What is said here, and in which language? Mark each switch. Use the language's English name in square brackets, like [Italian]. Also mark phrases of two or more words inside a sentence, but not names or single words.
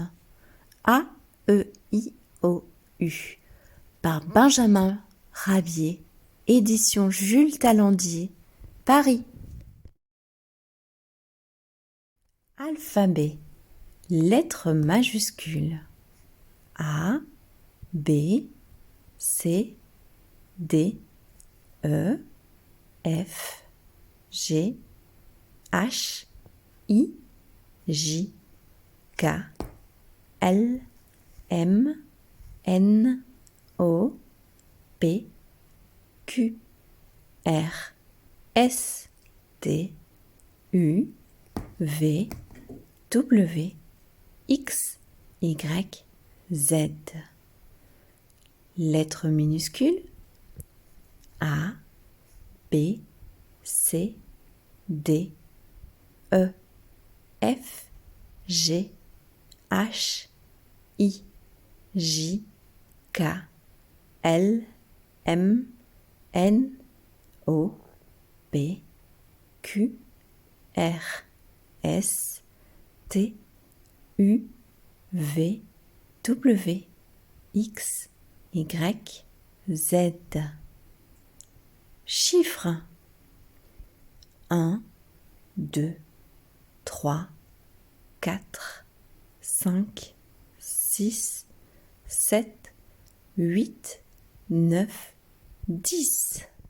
[French] A, E, I, O, U. Par Benjamin Rabier. Édition Jules Talandier. Paris. Alphabet. Lettres majuscules. A, B, C, D, E, F, G, H, I, J, K, L, M, N, O, P, Q, R, S, T, U, V, W, X, Y, Z. Lettres minuscules. A, B, C, D, E, F, G, H, I, J, K, L, M, N, O, P, Q, R, S, T, U, V, W, X, Y, Z. Chiffres. 1, 2, 3, 4, 5, 6, 7, 8, 9, 10.